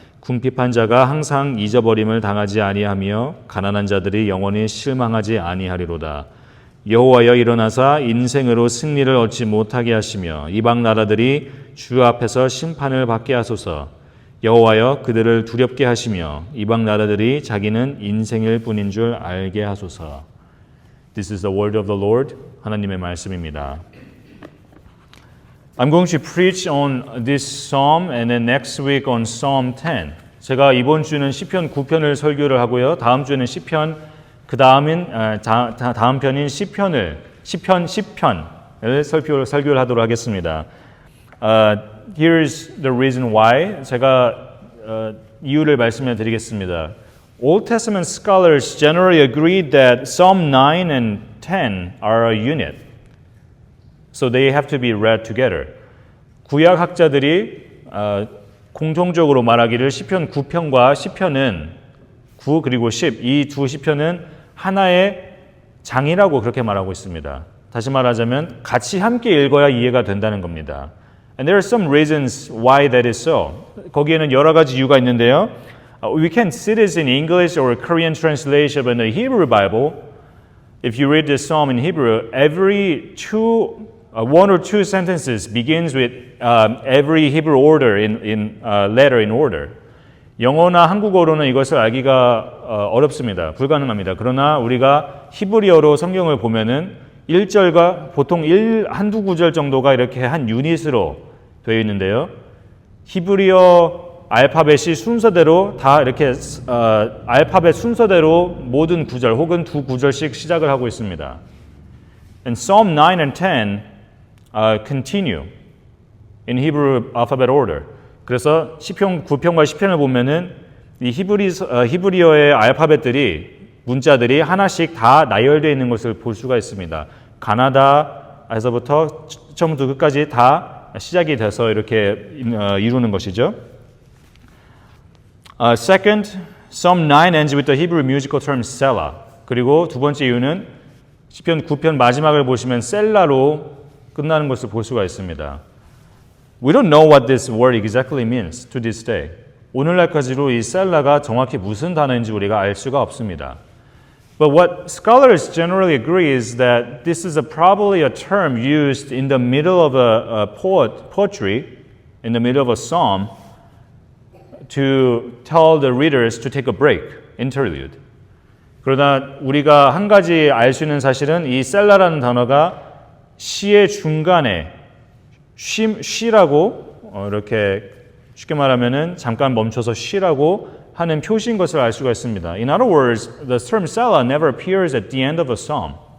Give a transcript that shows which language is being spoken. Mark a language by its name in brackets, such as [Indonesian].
[Korean] 궁핍한 자가 항상 잊어버림을 당하지 아니하며 가난한 자들이 영원히 실망하지 아니하리로다. 여호와여 일어나사 인생으로 승리를 얻지 못하게 하시며 이방 나라들이 주 앞에서 심판을 받게 하소서. 여호와여 그들을 두렵게 하시며 이방 나라들이 자기는 인생일 뿐인 줄 알게 하소서. [English] This is the word of the Lord. [Korean] 하나님의 말씀입니다. [English] I'm going to preach on this psalm and then next week on Psalm 10. [Korean] 제가 이번 주는 시편 9편을 설교를 하고요. 다음 주에는 시편 다음 편인 시편 10편을 설교를 하도록 하겠습니다. [English] Here's the reason why. [Korean] 제가 이유를 말씀해 드리겠습니다. [English] Old Testament scholars generally agreed that Psalm 9 and 10 are a unit. So they have to be read together. [Korean] 구약 학자들이 공통적으로 말하기를 시편 9편과 시편은 9 그리고 10 이 두 시편은 하나의 장이라고 그렇게 말하고 있습니다. 다시 말하자면 같이 함께 읽어야 이해가 된다는 겁니다. [English] And there are some reasons why that is so. [Korean] 거기에는 여러 가지 이유가 있는데요. [English] We can see this in English or Korean translation, but in the Hebrew Bible, if you read this psalm in Hebrew, every one or two sentences begins with every Hebrew order in letter in order. [Korean] 영어나 한국어로는 이것을 알기가 어렵습니다. 불가능합니다. 그러나 우리가 히브리어로 성경을 보면은 1절과 보통 한두 구절 정도가 이렇게 한 유닛으로 되어 있는데요. 히브리어 알파벳이 순서대로 다 이렇게 알파벳 순서대로 모든 구절 혹은 두 구절씩 시작을 하고 있습니다. [English] And Psalm 9 and 10 continue in Hebrew alphabet order. [Korean] 그래서 시편 9편과 10편을 보면은 이 히브리어의 알파벳들이 문자들이 하나씩 다 나열되어 있는 것을 볼 수가 있습니다. 가나다에서부터 처음부터 끝까지 다 시작이 돼서 이렇게 이루는 것이죠. [English] Second, Psalm 9 ends with the Hebrew musical term Selah. [Korean] 그리고 두 번째 이유는 시편 9편 마지막을 보시면 셀라로 끝나는 것을 볼 수가 있습니다. [English] We don't know what this word exactly means to this day. [Korean] 오늘날까지도 이 셀라가 정확히 무슨 단어인지 우리가 알 수가 없습니다. [English] But what scholars generally agree is that this is probably a term used in the middle of a poetry, in the middle of a psalm, to tell the readers to take a break, interlude. [Korean] 그러나 우리가 한 가지 알 수 있는 사실은 이 셀라라는 단어가 시의 중간에 쉬라고 이렇게 쉽게 말하면은 잠깐 멈춰서 쉬라고 하는 표시인 것을 알 수가 있습니다. [English] In other words, the term Selah never appears at the end of a psalm.